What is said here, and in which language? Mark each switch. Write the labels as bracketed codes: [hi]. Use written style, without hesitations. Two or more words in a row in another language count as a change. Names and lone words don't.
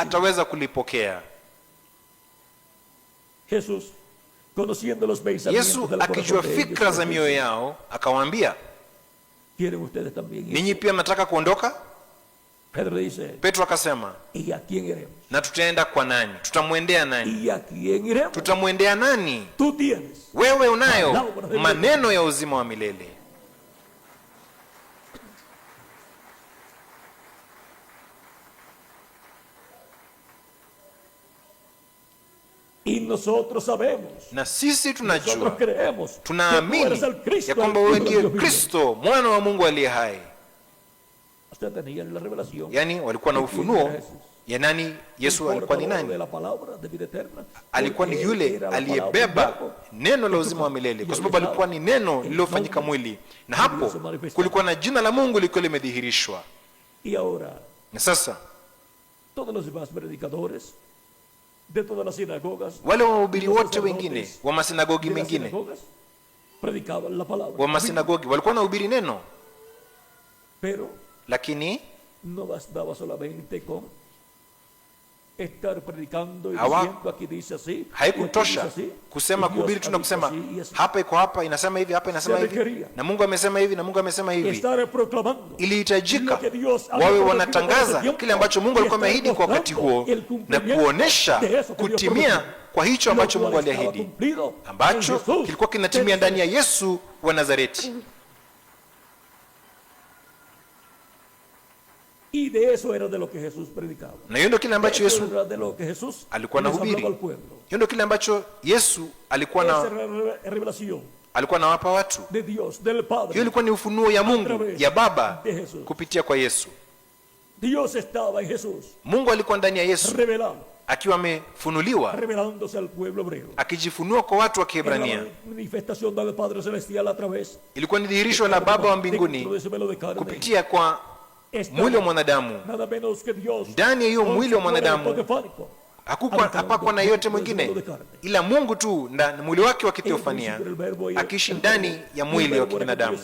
[sw] ataweza kulipokea? [es] Jesús, conociendo los pensamientos [sw] Yesu [es] del corazón [sw] akijua [es] de ellos, [sw] fikra za mioyo yao akawaambia, [es] ¿quieren ustedes también ir? [sw] ninyi pia mnataka kuondoka? [es] Pedro le dice, [sw] Petro akasema, [es] ¿y a quién iremos? [sw] na tutaenda kwa nani? Tutamwendea nani? [es] ¿Y a quién iremos? [sw] Tutamwendea nani? [es] Tú tienes. [sw] Wewe unayo maneno ya uzima wa milele. [es] Y nosotros sabemos, [sw] Na sisi [es] nosotros [sw] tunajua, [es] creemos que tú [sw] tunaamini [es] eres el Cristo, [sw] ya kwamba [es] el [sw] wewe [es] Hijo de [sw] ndiye [es] Dios vivo. [sw] Kristo, mwana wa Mungu aliye hai. [es] Usted tenía la revelación. [sw] Yani walikuwa na [es] de quién [sw] ufunuo [es] era Jesús. [sw] ya nani Yesu alikuwa ni nani? Alikuwa ni yule aliyebeba neno la uzima wa milele, kwa sababu alikuwa ni neno lililofanyika mwili, na hapo kulikuwa na jina la Mungu liko limedhihirishwa. Na sasa wale wahubiri wote wengine wa masinagogi mengine wa masinagogi walikuwa wanahubiri neno, lakini [es] no bastaba solamente con estar predicando y [sw] Hawa, [es] diciendo aquí dice así, [sw] haikutosha kusema kuhubiri tu na kusema hapa iko hapa inasema hivi, hapa inasema hivi, na Mungu amesema hivi, na Mungu amesema hivi. Ilihitajika wawe wanatangaza kile ambacho Mungu alikuwa ameahidi kwa wakati huo, na kuonesha kutimia kwa hicho ambacho Mungu aliahidi, ambacho kilikuwa kinatimia ndani ya Yesu wa Nazareti. [es] Y de eso era de lo que Jesús predicaba. [sw] Na hiyo ndio kile ambacho Yesu [es] de lo que Jesús [sw] alikuwa anahubiri. Hiyo ndio kile ambacho Yesu alikuwa na [es] revelación [sw] alikuwa anawapa watu [es] de Dios, del Padre. [sw] Hiyo ilikuwa ni ufunuo ya Mungu ya Baba kupitia kwa Yesu. [es] Dios estaba en Jesús. [sw] Mungu alikuwa ndani ya Yesu [es] revelado, [sw] akiwa amefunuliwa, [es] revelándose al pueblo hebreo, [sw] akijifunua kwa watu wa Kiebrania. [es] Manifestación del Padre celestial a través, [sw] ilikuwa ni dhihirisho la Baba wa mbinguni kupitia kwa mwili wa mwanadamu. Ndani ya hiyo mwili wa mwanadamu hapakuwa na yote mwingine ila Mungu tu, na mwili wake wa kiteofania akiishi ndani ya mwili wa kibinadamu.